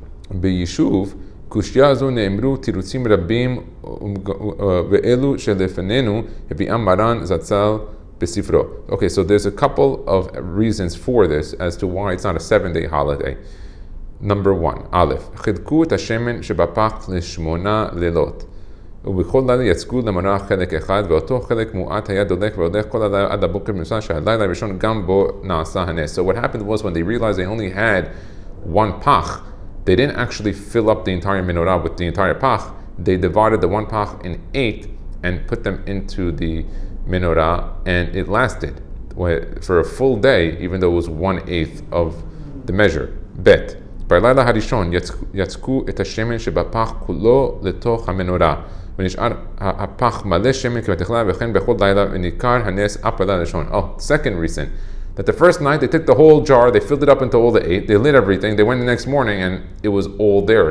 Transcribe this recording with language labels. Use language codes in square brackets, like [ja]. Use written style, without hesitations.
[he] B'yishuv קושיה זו נאמרו תירוצים רבים ואלו שלפנינו הביאם מרן זצ"ל בספרו. [en] Okay, so there's a couple of reasons for this as to why it's not a 7-day holiday. Number 1, [he] א', חילקו את השמן שבפח ל8 לילות. ובכל לילה יצקו למנורה חלק אחד, ואותו חלק מועט היה דולק והולך כל הלילה עד הבוקר במצווה שהלילה הראשון גם בו נעשה הנס. [en] So what happened was when they realized they only had 1 pach, they didn't actually fill up the entire menorah with the entire pach. They divided the 1 pach in 8 and put them into the menorah, and it lasted for a full day, even though it was 1/8 of the measure. [he] Bet. בלילה הראשון יצקו את השמן שבפח כולו לתוך המנורה, ונשאר הפח מלא שמן כבתכלה, וכן בכל לילה וניכר הנס אף בלילה הראשון. [en] Second reason. That the first night they took the whole jar, they filled it up into all the 8, they lit everything, they went the next morning and it was all there.